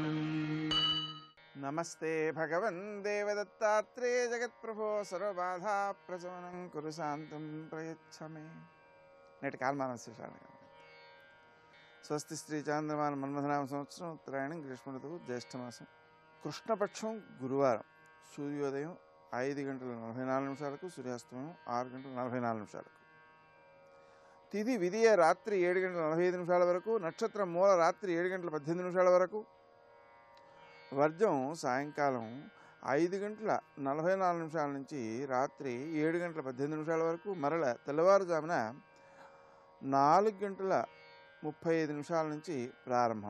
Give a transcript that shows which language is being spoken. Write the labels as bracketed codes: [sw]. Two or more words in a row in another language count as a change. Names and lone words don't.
[sa] नमस्ते भगवन् देवदत्तात्रेय जगत्प्रभो सर्वबाधा प्रशमनं कुरु शान्तं प्रयच्छ मे। [te] నేటి కాలమాన విశేషాలు. స్వస్తి శ్రీ చాంద్రమాన మన్మథనామ సంవత్సరం ఉత్తరాయణం గ్రీష్మ ఋతువు జ్యేష్ఠమాసం కృష్ణపక్షం గురువారం సూర్యోదయం 5:44 సూర్యాస్తమయం 6:44. తిథి విధియ రాత్రి 7:45 వరకు, నక్షత్రం మూల రాత్రి 7:18 వరకు, వర్జం సాయంకాలం 5:44 నుంచి రాత్రి 7:18 వరకు, మరల తెల్లవారుజామున 4:35 నుంచి ప్రారంభం.